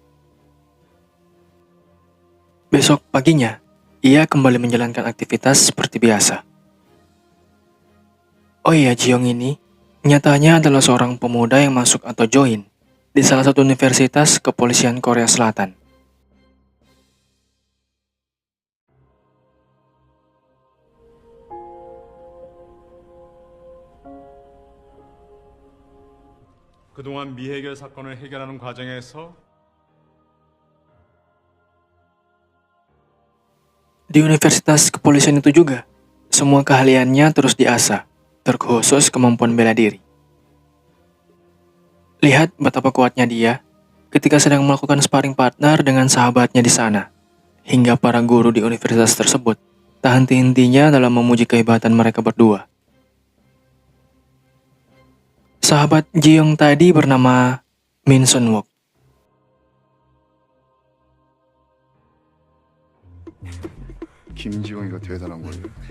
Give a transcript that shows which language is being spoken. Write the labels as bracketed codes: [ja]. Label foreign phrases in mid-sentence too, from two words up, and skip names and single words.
[id] Besok paginya, ia kembali menjalankan aktivitas seperti biasa. Oh iya, Ji Young ini nyatanya adalah seorang pemuda yang masuk atau join di salah satu universitas kepolisian Korea Selatan. [ko] 그동안 미해결 사건을 해결하는 과정에서 [id] Di universitas kepolisian itu juga, semua keahliannya terus diasah, terkhusus kemampuan bela diri. Lihat betapa kuatnya dia ketika sedang melakukan [en] sparring partner [id] dengan sahabatnya di sana, hingga para guru di universitas tersebut tak henti-hentinya dalam memuji kehebatan mereka berdua. Sahabat Ji Young tadi bernama Min Sun Wook. [ko] 김지용이가 대단한 거예요.